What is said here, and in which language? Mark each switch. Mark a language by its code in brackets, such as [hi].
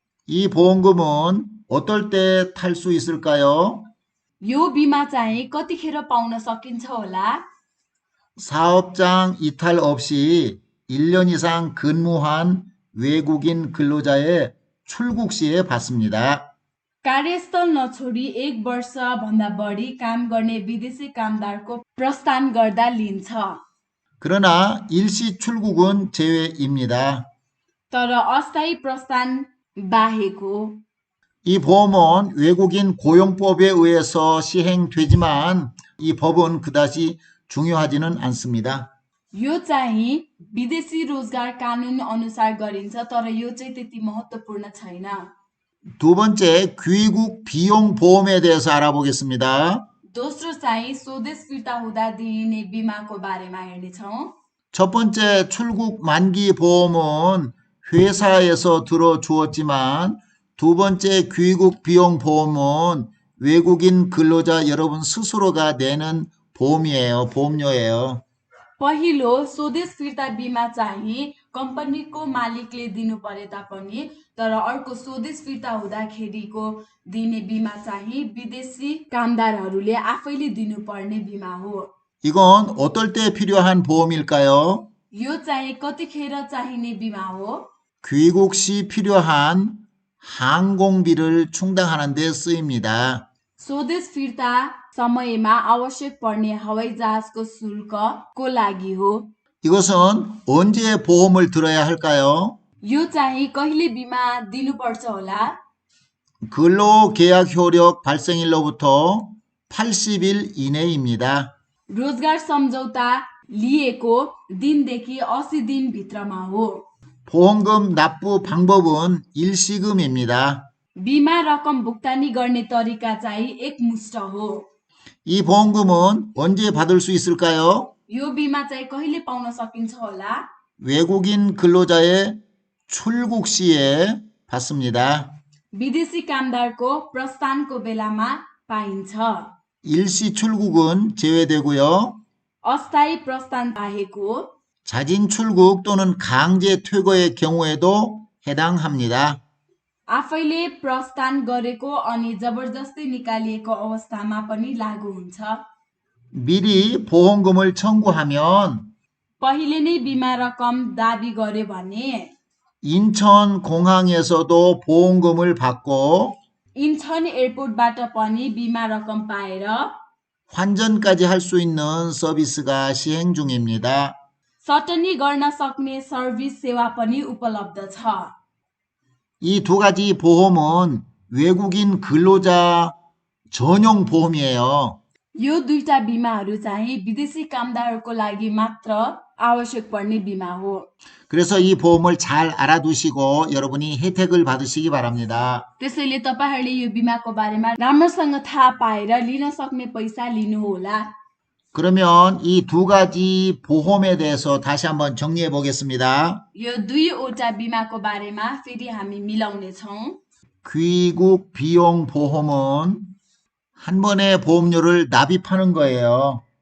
[ko] 이 보험금은 어떨 때 탈 수 있을까요? [ne] यो बिमा चाहिँ कतिखेर पाउन सकिन्छ होला? [ko] 사업장 이탈 없이 1년 이상 근무한 외국인 근로자의 출국 시에 받습니다. [ne] कार्यस्थल नछोडी 1 वर्ष भन्दा बढी काम गर्ने विदेशी कामदारको प्रस्थान गर्दा लिन्छ. [ko] 그러나 일시 출국은 제외입니다. [ne] तर अस्थायी प्रस्थान बाहेको. [ko] 이 보험은 외국인 고용법에 의해서 시행되지만 이 법은 그다지 중요하지는 않습니다. [ne] यो चाहिँ विदेशी रोजगार कानून अनुसार गरिन्छ तर यो चाहिँ त्यति महत्त्वपूर्ण छैन. [ko] 두 번째 귀국 비용 보험에 대해서 알아보겠습니다. [ne] दोस्रो चाहिँ स्वदेश फिर्ता हुँदा दिइने बिमाको बारेमा हेर्नेछौँ. [ko] 첫 번째 출국 만기 보험은 회사에서 들어주었지만 두 번째 귀국 비용 보험은 외국인 근로자 여러분 스스로가 내는 보험이에요. 보험료예요. [ne] पहिलो स्वदेश फिर्ता बिमा चाहिँ कम्पनीको मालिकले दिनु परे तापनि तर अर्को स्वदेश फिर्ता हुँदाखेरिको दिने बिमा चाहिँ विदेशी कामदारहरूले आफैले दिनुपर्ने बिमा हो. [ko] 이건 어떨 때 필요한 보험일까요? [ne] यो चाहिँ कतिखेर चाहिने बिमा हो? [ko] 귀국 시 필요한 항공비를 충당하는 데 쓰입니다. [ne] स्वदेश फिर्ता समयमा आवश्यक पर्ने हवाईजहाजको शुल्कको लागि हो. [ko] 이것은 언제 보험을 들어야 할까요? [ne] यो चाहिँ कहिले बिमा दिनुपर्छ होला? [ko] 근로계약 효력 발생일로부터 80일 이내입니다. [ne] रोजगार सम्झौता लिएको दिनदेखि 80 दिनभित्रमा हो. [ko] 보험금 납부 방법은 일시금입니다. [ne] बिमा रकम भुक्तानी गर्ने तरिका चाहिँ एकमुष्ट हो. [ko] 이 보험금은 언제 받을 수 있을까요? [ne] यो बिमा चाहिँ कहिले पाउन सकिन्छ होला? [ko] 외국인 근로자의 출국 시에 받습니다. [ne] विदेशी कामदारको प्रस्थानको बेलामा पाइन्छ. [ko] 일시 출국은 제외되고요. [ne] अस्थायी प्रस्थान बाहेको. [ko] 자진 출국 또는 강제 퇴거의 경우에도 해당합니다. [ne] आफैले प्रस्थान गरेको अनि जबरजस्ती निकालिएको अवस्थामा पनि लागू हुन्छ. [ko] 미리 보험금을 청구하면 [ne] पहिले नै बिमा रकम दाबी गर्यो भने [ko] 인천공항에서도 보험금을 받고 [ne] इन्चन एयरपोर्टबाट पनि बिमा रकम पाएर [ko] 환전까지 할 수 있는 서비스가 시행 중입니다. [ne] सटनी गर्न सक्ने सर्भिस सेवा पनि उपलब्ध छ। [ko] 이 두 가지 보험은 외국인 근로자 전용 보험이에요. [ne] यो दुईटा बिमाहरू चाहिँ विदेशी कामदारहरूको लागि मात्र आवश्यक पर्ने बिमा हो। [ko] 그래서 이 보험을 잘 알아두시고 여러분이 혜택을 받으시기 바랍니다. [ne] त्यसैले तपाईहरूले यो बिमाको बारेमा राम्रोसँग थाहा पाएर लिन सक्ने पैसा लिनुहोला। [ko] 그러면 이 두 가지 보험에 대해서 다시 한번 정리해 보겠습니다. [ne] यो दुईवटा बिमाको बारेमा फेरि हामी मिलाउने छौँ। [ko] 귀국 비용 보험은 한 번에 보험료를 납입하는 거예요.